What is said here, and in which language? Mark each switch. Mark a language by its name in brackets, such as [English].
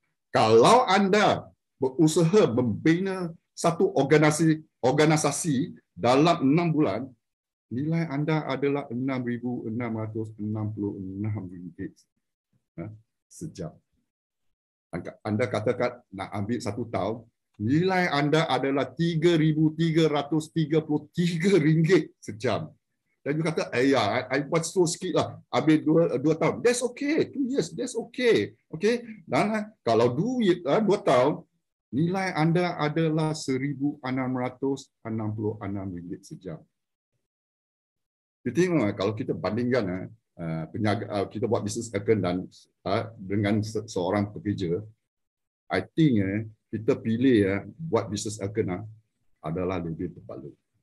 [Malay] Kalau anda berusaha membina satu organisasi dalam 6 bulan, nilai anda adalah RM6,666 sejam. Anda katakan nak ambil 1 tahun, nilai anda adalah RM3,333 sejam. Dan you kata, I buat slow sikit lah, ambil 2 tahun. [English] That's okay, 2 years, that's okay. Okay? [Malay] Dan kalau 2 tahun, nilai anda adalah RM1,666 sejam. Kita tengok kalau kita bandingkan kita buat bisnes akad dan dengan seorang pekerja, [English] I think [Malay] kita pilih buat bisnes akad adalah lebih berbaloi.